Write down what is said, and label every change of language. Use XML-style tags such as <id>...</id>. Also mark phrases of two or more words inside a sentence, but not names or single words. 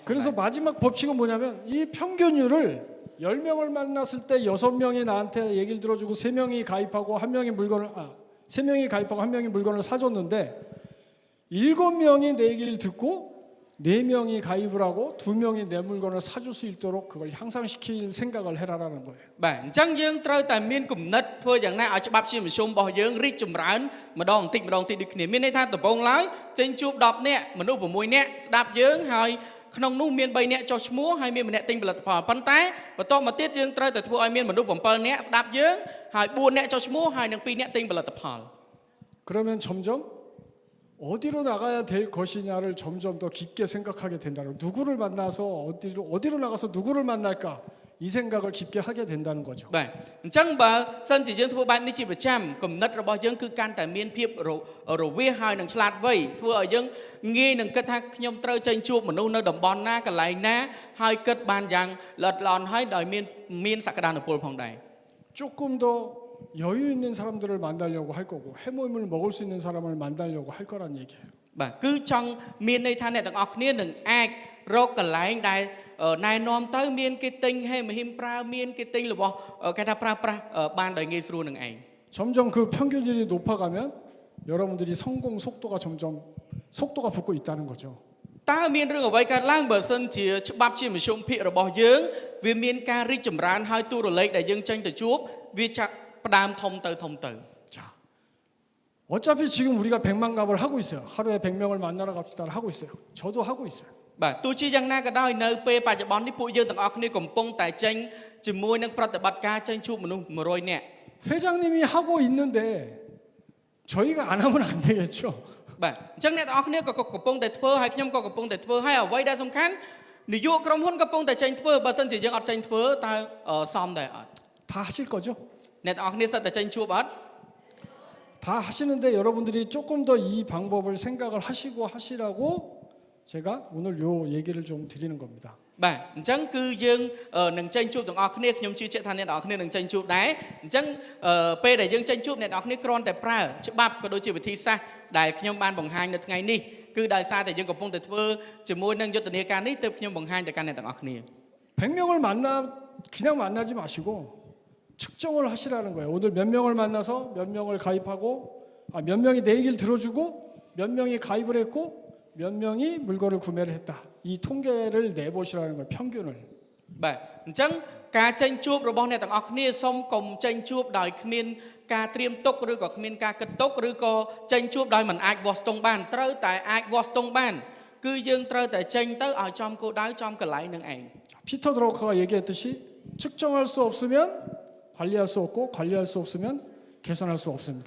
<ko>그래서 마지막 법칙은 뭐냐면 이 평균율을 10명을 만났을 때 6명이 나한테 얘기를 들어주고 3명이 가입하고 3명이 가입하고 1명이 물건을 사줬는데 7명이 내 얘기를 듣고 4명이 가입을 하고 2명이 내 물건을 사줄 수 있도록 그걸 향상시킬 생각을 해라라는 거예요.</ko> <km>បាទអញ្ចឹងយើងត្រូវតែមានគំនិតធ្វើយ៉ាងណាឲ្យច្បាប់ជាមធ្យមរបស់យើងរីកចម្រើនម្ដងបន្តិចម្ដងតិចដូចគ្នាមានន័យថាដំបូងឡើយចេញជួប10នាក់មនុស្ស6នាក់ស្ដាប់យើងហើយក្នុងនោះមាន3នាក់ចុះឈ្មោះហើយមានម្នាក់ទិញផលិតផលប៉ុន្តែបន្ទាប់មកទៀតយើងត្រូវតែធ្វើឲ្យមានមនុស្ស7នាក់ស្ដាប់យើងហើយ4នាក់ចុះឈ្មោះហើយនឹង2នាក់ទិញផលិតផល</km> <ko>그러면 점점 어디로 나가야 될 것이냐를 점점 더 깊게 생각하게 된다는 누구를 만나서 어디로 나가서 누구를 만날까 이 생각을 깊게 하게 된다는 거죠.</ko> <km>បាទអញ្ចឹងបើសិនជាយើងធ្វើបែបនេះជាប្រចាំគំនិតរបស់យើងគឺកាន់តែមានភាពរវាសហើយនឹងឆ្លាតវៃធ្វើឲ្យយើងងាយនឹងគិតថាខ្ញុំត្រូវចេញជួបមនុស្សនៅតំបន់ណាកន្លែងណាហើយគិតបានយ៉ាងល្អិតល្អន់ហើយដោយមានសក្តានុពលផងដែរ</km> <ko>조금 더 여유 있는 사람들을 만나려고 할 거고 해모임을 먹을 수 있는 사람을 만나려고 할 거란 얘기예요.</ko> <km>បាទគឺចង់មានន័យថាអ្នកទាំងអស់គ្នានឹងអាចរកកន្លែងដែលណែនាំទៅមានគេទិញហេមហ៊ីមប្រើមានគេទិញរបស់គេថាប្រើប្រាស់បានដោយងាយស្រួលនឹងឯង</km> <ko>점점 그 평균율이 높아가면 여러분들이 성공 속도가 붙고 있다는 거죠.</ko> <km>តើមានរឿងអ្វីកើតឡើងបើសិនជាច្បាប់ជាមធ្យមភាគរបស់យើងវាមានការរីកចម្រើនហើយទូរលេខដែលយើងចេញទៅជួបវាចាក់ផ្ដើមធំទៅ</km> <ko>자, 어차피 지금 우리가 100만 갑을 하고 있어요. 하루에 100명을 만나러 갑시다를 하고 있어요. 저도 하고 있어요.</ko> <km>បាទទោះជាយ៉ាងណាក៏ដោយនៅពេលបច្ចុប្បន្ននេះពួកយើងទាំងអស់គ្នាកំពុងតែចេញជាមួយនឹងប្រតិបត្តិការចេញជួបមនុស្ស100នាក់</km> <ko>회장님이 하고 있는데 저희가 안 하면 안 되겠죠.</ko> <km>បាទអញ្ចឹងអ្នកទាំងអស់គ្នាក៏កំពុងតែធ្វើហើយខ្ញុំក៏កំពុងតែធ្វើហើយអ្វីដែលសំខាន់នាយកក្រុមហ៊ុនកំពុងតែចេញធ្វើបើមិនជាយើងអត់ចេញធ្វើតើសមដែរអត់</km> <ko>다 하실 거죠?</ko> <km>អ្នកទាំងអស់គ្នាសិតតែចេញជួបអត់</km> <ko>다 하시는데 여러분들이 조금 더 이 방법을 생각을 하시라고 제가 오늘 요 얘기를 좀 드리는 겁니다.</ko> <km>បាទអញ្ចឹងគឺយើងនឹងចេញជួបទាំងអស់គ្នាខ្ញុំជឿជាក់ថាអ្នកទាំងអស់គ្នានឹងចេញជួបដែរអញ្ចឹងពេលដែលយើងចេញជួបអ្នកទាំងអស់គ្នាគ្រាន់តែប្រើច្បាប់ក៏ដូចជាវិធីសាស្ត្រដែលខ្ញុំបានបង្ហាញនៅថ្ងៃនេះគឺដោយសារតែយើងកំពុងតែធ្វើជាមួយនឹងយុទ្ធនាការនេះទើបខ្ញុំបង្ហាញទៅកាន់អ្នកទាំងអស់គ្នា</km> <ko>100명을 그냥 만나지 마시고 측정을 하시라는 거예요. 오늘 몇 명을 만나서 몇 명을 가입하고 몇 명이 내 얘기를 들어주고 몇 명이 가입을 했고 몇 명이 물건을 구매를 했다. 이 통계를 내보시라는 거예요. 평균을.</ko> <km>បាទអញ្ចឹងការចេញជួបរបស់អ្នកទាំងអស់គ្នាសូមកុំចេញជួបដោយគ្មានការត្រៀមទុកឬក៏គ្មានការគិតទុកឬក៏ចេញជួបដោយមិនអាចវាស់ស្ទង់បានត្រូវតែអាចវាស់ស្ទង់បានគឺយើងត្រូវតែចេញទៅឲ្យចំគោលដៅចំកន្លែងនឹងឯង</km> <ko>피터 드러커가 얘기했듯이 측정할 수 없으면 관리할 수 없고 관리할 수 없으면 개선할 수 없습니다.</ko>